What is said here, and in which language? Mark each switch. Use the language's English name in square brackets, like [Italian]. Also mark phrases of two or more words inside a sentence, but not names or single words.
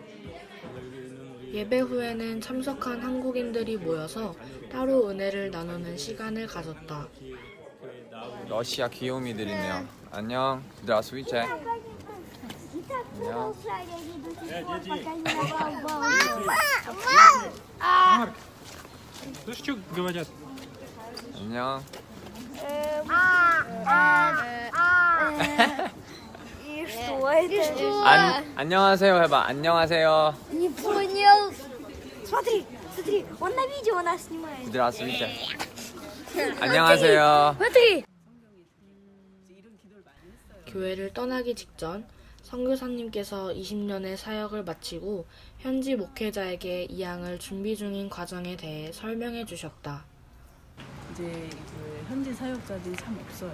[Korean] 예배 후에는 참석한 한국인들이 모여서 따로 은혜를 나누는 시간을 가졌다. 러시아 귀요미들이네요. 안녕. [Russian] Здравствуйте. 안녕. Слышь, что говорят? [Korean] 안녕. [Russian] И что это? [Korean] 안녕하세요 해봐. 안녕하세요. [Russian] Не понял. Смотри, смотри, он на видео нас снимает. Здравствуйте. [Korean] 안녕하세요. [Russian] Смотри. [Korean] 교회를 떠나기 직전 선교사님께서 20년의 사역을 마치고 현지 목회자에게 이양을 준비 중인 과정에 대해 설명해 주셨다. 이제 그 현지 사역자들이 참 없어요.